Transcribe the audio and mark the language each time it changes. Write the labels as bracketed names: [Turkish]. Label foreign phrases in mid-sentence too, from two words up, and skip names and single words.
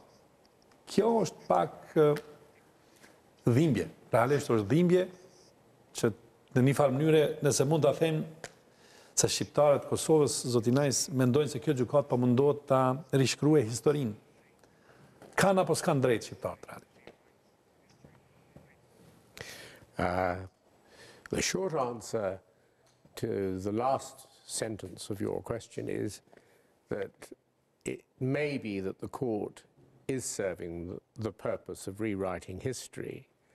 [Albanian] Kjo është pak dhimbje. Realisht është dhimbje që në një farë mënyre, nëse mund të them se shqiptarët e Kosovës, zotinajs, mendojnë se kjo gjykatë po mundohet ta rishkruaj historinë. Kanë apo s'kan drejt shqiptarët realisht? [English] The short answer to the last sentence of your question is that it may be that the court is serving the purpose of rewriting history.